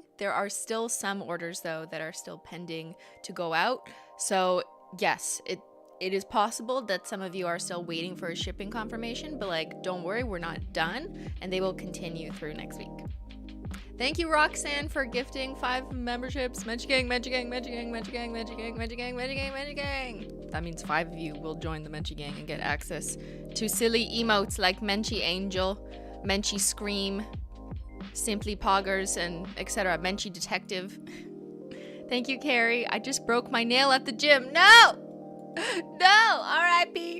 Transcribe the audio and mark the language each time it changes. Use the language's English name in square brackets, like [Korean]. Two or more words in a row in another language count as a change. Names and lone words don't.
[English] There are still some orders though that are still pending to go out. So yes, it is possible that some of you are still waiting for a shipping confirmation, but like, don't worry, we're not done, and they will continue through next week. Thank you, Roxanne, for gifting 5 memberships. Menchie Gang, Menchie Gang, Menchie Gang, Menchie Gang, Menchie Gang, Menchie Gang, Menchie Gang, Menchie Gang. That means 5 of you will join the Menchie Gang and get access to silly emotes like Menchie Angel, Menchie Scream, Simply Poggers, and etc. Menchie Detective. Thank you, Carrie. I just broke my nail at the gym. No! No! R.I.P.